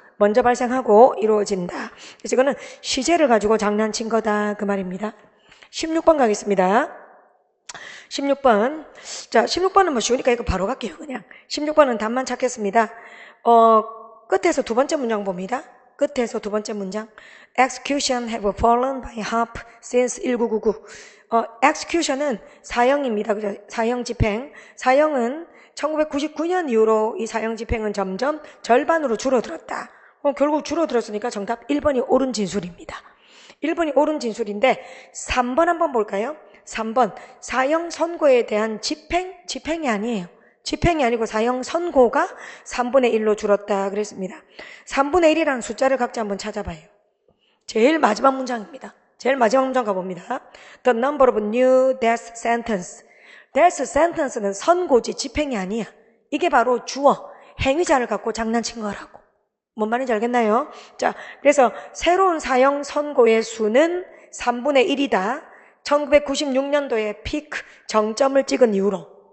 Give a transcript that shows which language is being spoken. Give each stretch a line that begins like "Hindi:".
Korean: 먼저 발생하고 이루어진다. 그래서 이거는 시제를 가지고 장난친 거다 그 말입니다. 16번 가겠습니다. 16번. 자, 16번은 뭐 쉬우니까 이거 바로 갈게요, 그냥. 16번은 답만 찾겠습니다. 끝에서 두 번째 문장 봅니다. 끝에서 두 번째 문장.
English: Execution have fallen by half since 1999.
Korean: execution은 사형입니다. 그죠? 사형 집행. 사형은 1999년 이후로 이 사형 집행은 점점 절반으로 줄어들었다. 결국 줄어들었으니까 정답 1번이 옳은 진술입니다. 1번이 옳은 진술인데 3번 한번 볼까요? 3번 사형 선고에 대한 집행이 아니에요. 집행이 아니고 사형 선고가 3분의 1로 줄었다 그랬습니다. 3분의 1이라는 숫자를 각자 한번 찾아봐요. 제일 마지막 문장입니다. 제일 마지막 문장 가봅니다.
English: The number of new death sentence.
Korean: death sentence는 선고지 집행이 아니야. 이게 바로 주어, 행위자를 갖고 장난친 거라고. 뭔 말인지 알겠나요? 자, 그래서 새로운 사형 선고의 수는 3분의 1이다. 1996년도에 피크 정점을 찍은 이후로.